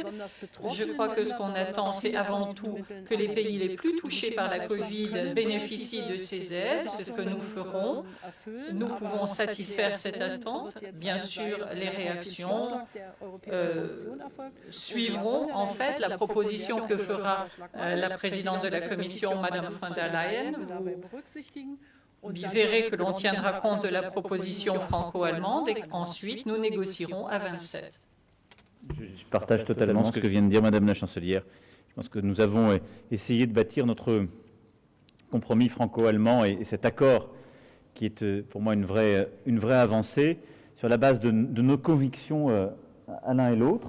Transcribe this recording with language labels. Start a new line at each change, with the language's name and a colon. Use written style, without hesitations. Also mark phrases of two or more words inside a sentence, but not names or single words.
French: Je crois que ce qu'on attend, c'est avant tout que les pays les plus touchés par la Covid bénéficient de ces aides. C'est ce que nous ferons. Nous pouvons satisfaire cette attente. Bien sûr, les réactions suivront en fait la proposition que fera la présidente de la Commission, Madame von der Leyen. Vous verrez que l'on tiendra compte de la proposition franco-allemande et qu'ensuite nous négocierons à 27. Je partage totalement ce que vient de dire Madame la Chancelière. Je pense que nous avons essayé de bâtir notre compromis franco-allemand et cet accord qui est pour moi une vraie avancée sur la base de nos convictions à l'un et l'autre.